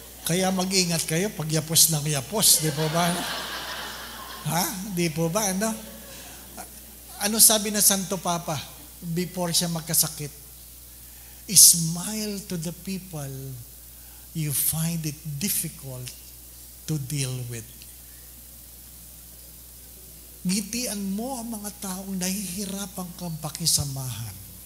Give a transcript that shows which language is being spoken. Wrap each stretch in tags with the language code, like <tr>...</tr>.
<tl>Kaya mag-ingat kayo pag yapos ng yapos, di po ba? Ha? Di po ba? Ano? Ano sabi na Santo Papa before siya magkasakit?</tl> <en>Smile to the people you find it difficult to deal with.</en> <tl>Ngitian mo ang mga taong nahihirapan kang pakisamahan.</tl>